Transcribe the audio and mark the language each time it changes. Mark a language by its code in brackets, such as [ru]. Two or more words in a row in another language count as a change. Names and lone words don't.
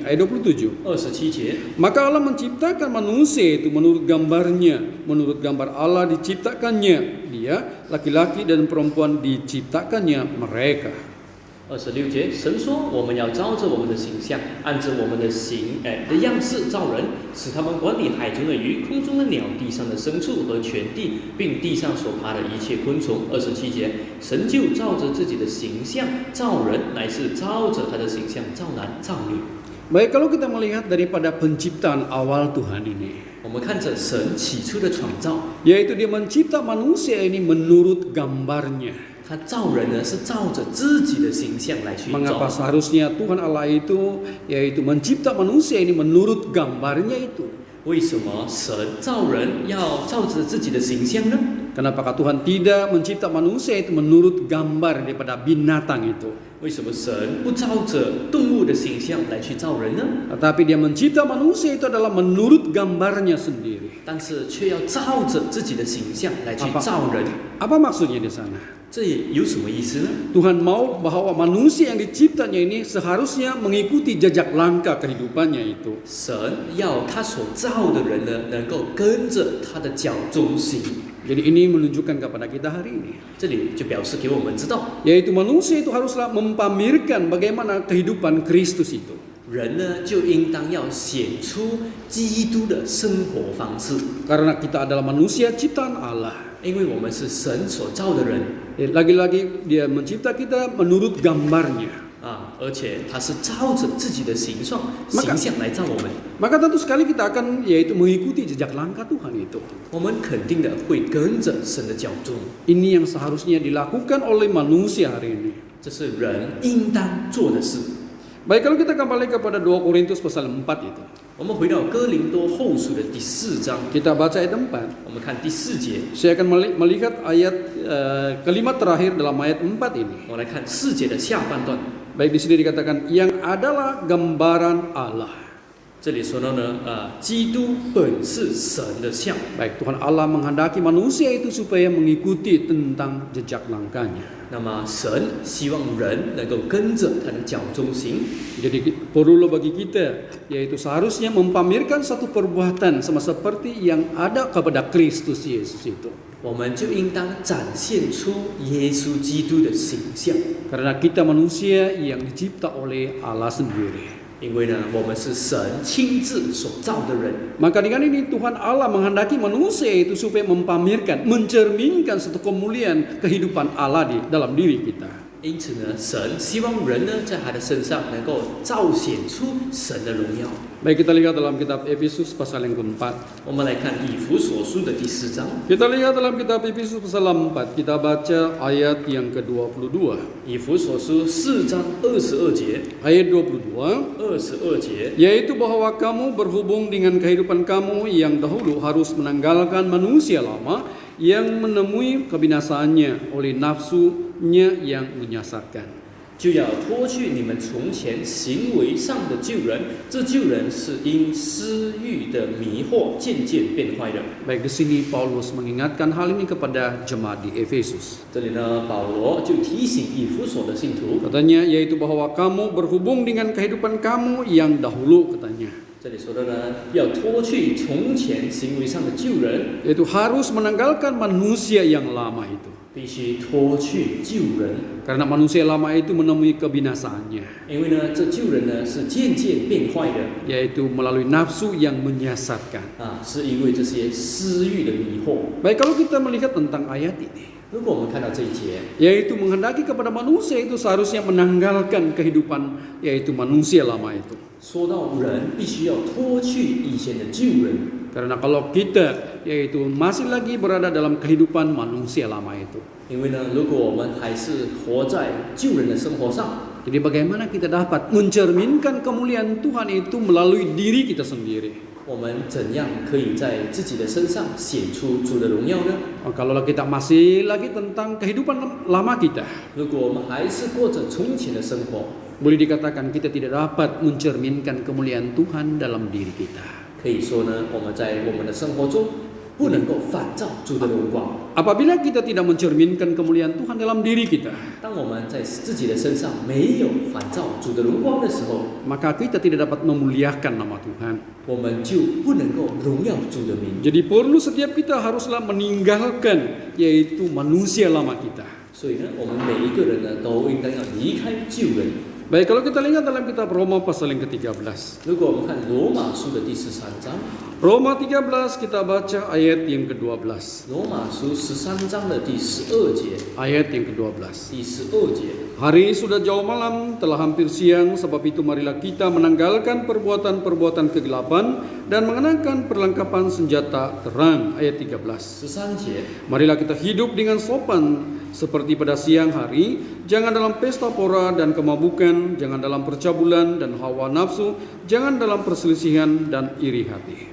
[ms] Ayat 27. [zh] 27节， [id] Maka Allah menciptakan manusia itu menurut gambarnya, menurut gambar Allah diciptakannya dia, laki-laki dan perempuan diciptakannya mereka. [zh] 26 节，神说：“我们要照着我们的形象，按着我们的的样式造人，使他们管理海中的鱼、空中的鸟、地上的牲畜和全地，并地上所爬的一切昆虫。”27节，神就照着自己的形象造人，乃是照着他的形象造男造女。 [ms] Baik, kalau kita melihat daripada penciptaan awal Tuhan ini, [zh] 我们看着神起初的创造， [ms] yaitu dia mencipta manusia ini menurut gambarnya. [zh] 他造人呢是照着自己的形象来去 [ms] Mengapa [zh] 造。 [ms] seharusnya Tuhan Allah itu yaitu mencipta manusia ini menurut gambarnya itu? [zh] 为什么神造人要照着自己的形象呢？ [ms] Kenapa Tuhan tidak mencipta manusia itu menurut gambar daripada binatang itu? [zh] 为什么神不照着动物的形象来去造人呢？ [ms] Tetapi dia mencipta manusia itu adalah menurut gambarnya sendiri. [zh] 但是却要照着自己的形象来去造人， [ms] Apa maksudnya di sana? [zh] 这也有什么意思呢？ [ms] Tuhan mau bahwa manusia yang diciptanya ini seharusnya mengikuti jejak langkah kehidupannya itu. [zh] 神要他所造的人呢，能够跟着他的脚中行。 [ms] Jadi ini menunjukkan kepada kita hari ini, [zh] 这里就表示给我们知道， [ms] yaitu manusia itu haruslah mempamerkan bagaimana kehidupan Kristus itu. [zh] 人呢就应当要显出基督的生活方式， [ms] Karena kita adalah manusia ciptaan Allah. [zh] 因为我们是神所造的人 [ms] Lagi-lagi dia mencipta kita menurut gambarnya. [zh] 而且他是照着自己的形象来造我们。 [ms] Maka tentu sekali kita akan yaitu mengikuti jejak langkah Tuhan itu. [zh] 我们肯定的会跟着神的脚踪， [ms] Ini yang seharusnya dilakukan oleh manusia hari ini. [zh] 这是人应当做的事。 [ms] Baik, kalau kita kembali kepada 2 Korintus pasal 4 itu. [zh] 我们回到哥林多后书的第4章， [ms] Kita baca ayat 4. [zh] 我们看第4节， [ms] Saya akan melihat ayat kalimat terakhir dalam ayat 4 ini. [zh] 我来看4节的下半段。 [ms] Baik, di sini dikatakan yang adalah gambaran Allah. [zh] 这里说到呢，基督本是神的像。 [ms] Baik, Tuhan Allah menghendaki manusia itu supaya mengikuti tentang jejak langkahnya. [zh] 那么神希望人能够跟着他的脚中行。 [ms] Jadi perlu bagi kita yaitu seharusnya mempamerkan satu perbuatan sama seperti yang ada kepada Kristus Yesus itu. [zh] 我们就应当展现出耶稣基督的形象， [ms] Karena kita manusia yang dicipta oleh Allah sendiri. [zh] 因为呢，我们是神亲自所造的人。 [ms] Maka dengan ini Tuhan Allah menghendaki manusia itu supaya mempamerkan, mencerminkan satu kemuliaan kehidupan Allah di dalam diri kita. [zh] 因此呢，神希望人呢，在他的身上能够彰显出神的荣耀。 [ms] Baik, kita lihat dalam kitab Efesus pasal yang keempat. [zh] 我们来看以弗所书的第4章。 [ms] Kita lihat dalam kitab Efesus pasal 4, kita baca ayat yang ke-22. [zh] 以弗所书4章22节， [ms] Ayat 22, [zh] 22节， [id] yaitu bahwa kamu berhubung dengan kehidupan kamu yang dahulu harus menanggalkan manusia lama yang menemui kebinasaannya oleh nafsunya yang menyesatkan. [zh] 就要脱去你们从前行为上的旧人，这旧人是因私欲的迷惑渐渐变坏的。 [ms] Baik, di sini Paulus mengingatkan hal ini kepada jemaat di Efesus. [zh] 这里呢，保罗就提醒以弗所的信徒， [ms] Katanya yaitu bahwa kamu berhubung dengan kehidupan kamu yang dahulu, katanya. [zh] 这里说的呢，要脱去从前行为上的旧人， [ms] Yaitu harus menanggalkan manusia yang lama itu. [zh] 必须脱去旧人， [ms] Karena manusia lama itu menemui kebinasaannya, [zh] 因为呢，这旧人呢是渐渐变坏的 [ms] yaitu melalui nafsu yang menyesatkan. [zh] 啊，是因为这些私欲的迷惑。 [ms] Baik, kalau kita melihat tentang ayat ini, [zh] 如果我们看到这一节， [ms] yaitu menghendaki kepada manusia itu seharusnya menanggalkan kehidupan yaitu manusia lama itu. [zh] 说到人必须要脱去以前的旧人。 [ms] Karena kalau kita yaitu masih lagi berada dalam kehidupan manusia lama itu, [zh] 因为呢，如果我们还是活在旧人的生活上， [ms] jadi bagaimana kita dapat mencerminkan kemuliaan Tuhan itu melalui diri kita sendiri? [zh] 我们怎样可以在自己的身上显出主的荣耀呢？ [ms] Kalau kita masih lagi tentang kehidupan lama kita, [zh] 如果我们还是过着从前的生活， [ms] boleh dikatakan kita tidak dapat mencerminkan kemuliaan Tuhan dalam diri kita. [zh] 可以说呢，我们在我们的生活中不能够反照主的荣光。 [ms] Apabila kita tidak mencerminkan kemuliaan Tuhan dalam diri kita, [zh] 当我们在自己的身上没有反照主的荣光的时候， [ms] maka kita tidak dapat memuliakan nama Tuhan. [zh] 我们就不能够荣耀主的名。 [ms] Jadi perlu setiap kita haruslah meninggalkan yaitu manusia lama kita. [zh] 所以呢，我们每一个人呢，都应该要离开旧人。 [ms] Baik, kalau kita lihat dalam kitab Roma pasal yang ke-13. [zh] 如果我们看罗马书的第13章， [ms] Roma 13 kita baca ayat yang ke-12. [zh] 罗马书13章的第12节， [ms] Ayat yang ke-12. [zh] 第12节。 [id] Hari sudah jauh malam, telah hampir siang, sebab itu marilah kita menanggalkan perbuatan-perbuatan kegelapan dan mengenakan perlengkapan senjata terang. [ms] Ayat 13. [zh] 13节， [id] Marilah kita hidup dengan sopan seperti pada siang hari, jangan dalam pesta pora dan kemabukan, jangan dalam percabulan dan hawa nafsu, jangan dalam perselisihan dan iri hati.